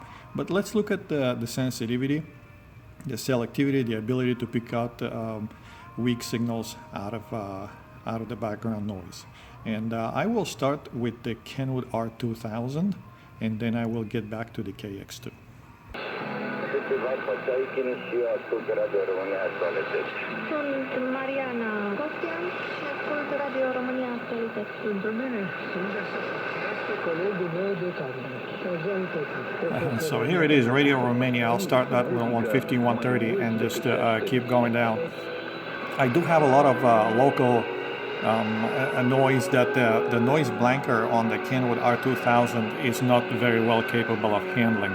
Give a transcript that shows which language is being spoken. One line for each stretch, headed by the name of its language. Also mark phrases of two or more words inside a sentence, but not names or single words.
English: But let's look at the sensitivity, the selectivity, the ability to pick out weak signals out of the background noise. And I will start with the Kenwood R2000, and then I will get back to the KX2.
Romanian: Sunt Mariana Costian și ascult Radio România actualități. Pentru mine, este colegul meu de cabinet.
English: So here it is, Radio Romania. I'll start that on 5130 and just keep going down. I do have a lot of local noise that the noise blanker on the Kenwood R2000 is not very well capable of handling.